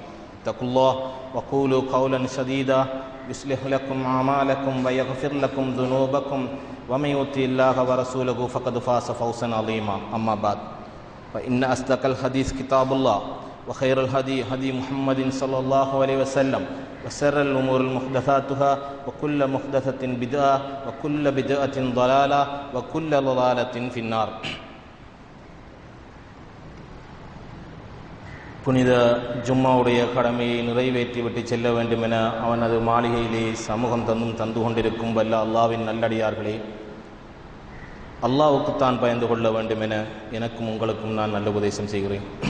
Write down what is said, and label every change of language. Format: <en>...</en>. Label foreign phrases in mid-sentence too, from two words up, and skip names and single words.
<ar>اتقوا الله وقولوا قولا سديدا يصلح لكم أعمالكم ويغفر لكم ذنوبكم ومن يطع الله ورسوله فقد فاز فوزا عظيما. أما بعد فإن أصدق الحديث كتاب الله وخير الهدي هدي محمد صلى الله عليه وسلم وشر الأمور محدثاتها وكل محدثة بدعة وكل بدعة ضلالة وكل ضلالة في النار.</ar> <ta>புனித ஜும்மாவுடைய கடமையை நிறைவேற்றிவிட்டு செல்ல வேண்டும் என அவனது மாளிகையிலே சமூகம் தந்து கொண்டிருக்கும் வல்ல அல்லாவின் நல்லடியார்களே, அல்லாஹ்வுக்குத்தான் பயந்து கொள்ள வேண்டும் என எனக்கும் உங்களுக்கும் நான் நல்ல உபதேசம் செய்கிறேன்.</ta>